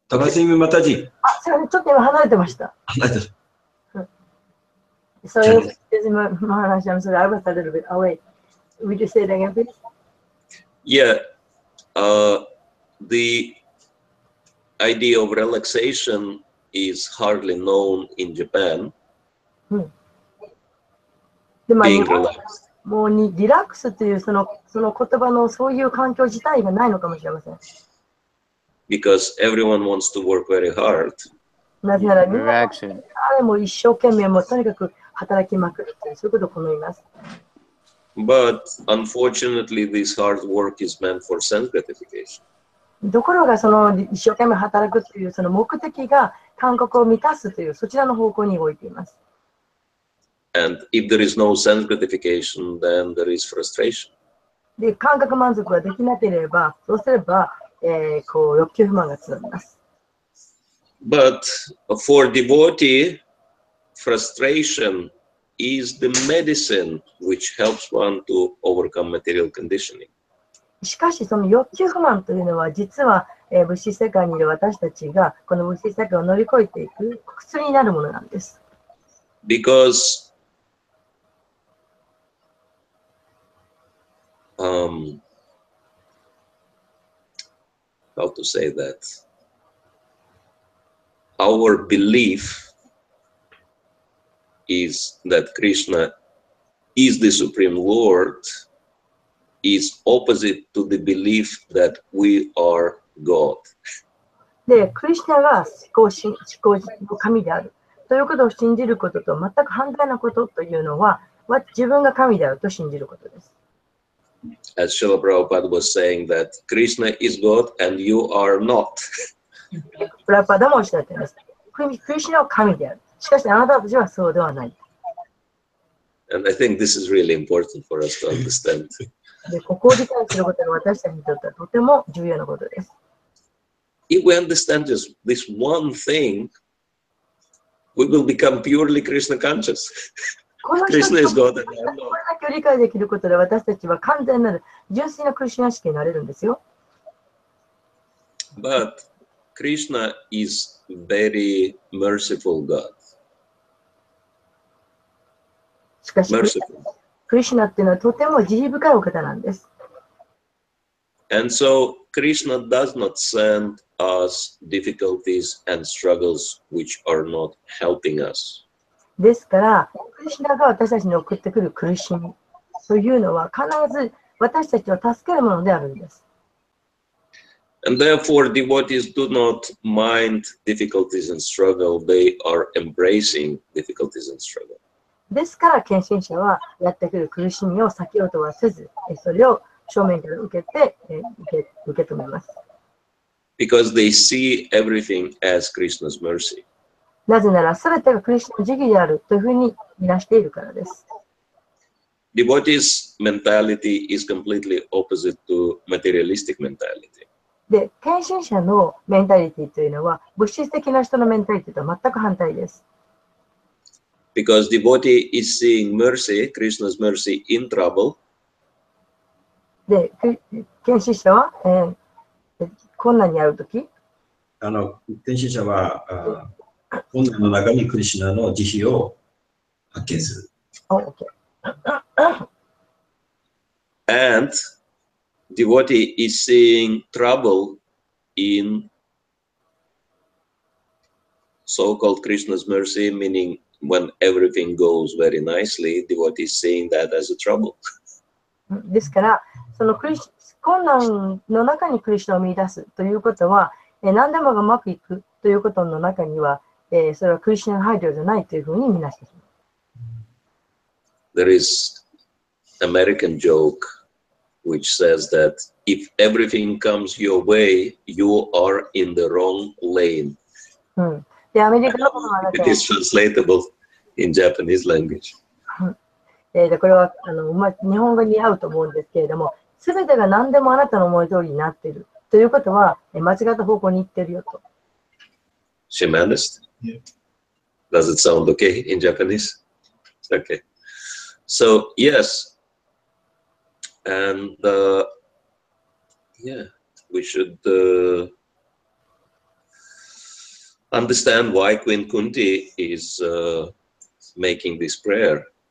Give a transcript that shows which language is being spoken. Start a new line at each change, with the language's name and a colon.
Japanese: タパチマタジ。すいません、ちょっと今離れてました。離れてる。
English: So excuse me, Maharaj, I'm sorry, I was a little bit away. Would you say it again, please? Yeah, the idea of relaxation is hardly known in Japan.
Japanese: でも
English: Being relaxed.
Japanese: もうリラックスというその言葉のそういう環境自体がないのかもしれません。
English: Because everyone wants to work very hard.
Japanese: なぜならみんな誰も一生懸命もとにかく働きまくるというそういうことを好みます。
English: But unfortunately, this hard work is meant for self gratification.
Japanese: ところがその一生懸命働くというその目的が感覚を満たすというそちらの方向に動いています。
English: And if there is no self gratification, then there is frustration.
Japanese: で、感覚満足ができなければ、そうすれば、欲求不満が募ります。
English: But for devotee, frustration is the medicine which helps one to overcome material conditioning.
Japanese: しかし、その欲求不満というのは、実は、物質世界にいる私たちが、この物質世界を乗り越えていく薬になるものなんです。
English: Because how to say that? Our belief is that Krishna is the Supreme Lord is opposite to the belief that we are God.
Japanese: で、クリシュナが思考の神であるということを信じることと全く反対なことというのは、自分が神であると信じることです。
English: As Srila Prabhupada was saying that Krishna is God and you are not.
Japanese: プラパダもおっしゃっています。クリシュナは神である。しかしあなたたちはそうではない。
English: And I think this is really important for us to understand.
Japanese: で、ここを理解することが私たちにとってはとても重要なことです。
English: If we understand just this one thing, we will become purely Krishna conscious.
Japanese: この一つ
English: Krishna is
Japanese: こ
English: God and I am
Japanese: れ
English: not.
Japanese: だけを理解できることで私たちは完全なる純粋なクリシュナ意識になれるんですよ。
English: But Krishna is very merciful God.
Japanese: しかし、
English: Merciful.
Japanese: クリシュナっていうのはとても慈悲深いお方なんです。
English: And so Krishna does not send us difficulties and struggles which are not helping us.
Japanese: ですから、クリシュナが私たちに送ってくる苦しみというのは必ず私たちを助けるものであるんです。
English: And therefore, devotees do not mind difficulties and struggle. They are embracing difficulties and struggle.
Japanese: ですから、献身者はやってくる苦しみを避けようとはせず、それを正面から受けて、受け止めます。
English: Because they see everything as Krishna's mercy.
Japanese: なぜなら、すべてがクリスチャンの慈悲であるというふうに見なしているからです。
English: Devotees' mentality is completely opposite to materialistic mentality.
Japanese: で、献身者のメンタリティというのは、物質的な人のメンタリティとは全く反対です。
English: Because devotee is seeing mercy, Krishna's mercy, in trouble.
Japanese: で、献身者は、困難に遭うとき、天使者は困難の中にクリシュナの慈悲を発見する。
English: And devotee is seeing trouble in so-called Krishna's mercy, meaning when everything goes very nicely, devotee is seeing that as a trouble.
Japanese: ですから、その困難の中にクリシュナを見出すということは、何でもがうまくいくということの中には、それはクリシュナの配慮じゃないというふうに見なしてしまう。
English: There is American joke which says that if everything comes your way, you are in the wrong lane.
Japanese: で、アメリカのことは
English: It is translatable in Japanese language.
Japanese: でこれは日本語に合うと思うんですけれども、すべてが何でもあなたの思い通りになっているということは、間違った方向に行っているよと。
English: Shimanist? Yeah. Does it sound okay in Japanese? Okay. So, yes. And yeah, we should understand why Queen Kunti is making this prayer.